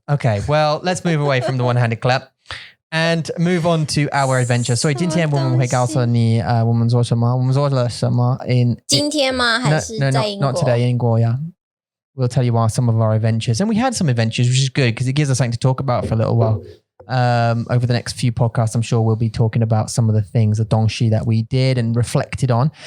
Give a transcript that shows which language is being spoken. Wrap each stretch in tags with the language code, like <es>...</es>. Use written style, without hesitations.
<en>Okay, well, let's move away from the one-handed clap and move on to our adventure.</en> <zh>所以今天我们会告诉你我们做什么，我们做了什么 in 今天吗？还是在英国</zh> <en>Not today, 英国, yeah. We'll tell you some of our adventures. And we had some adventures, which is good because it gives us something to talk about for a little while. Over the next few podcasts, I'm sure we'll be talking about some of the things, the dongxi that we did and reflected on.</en>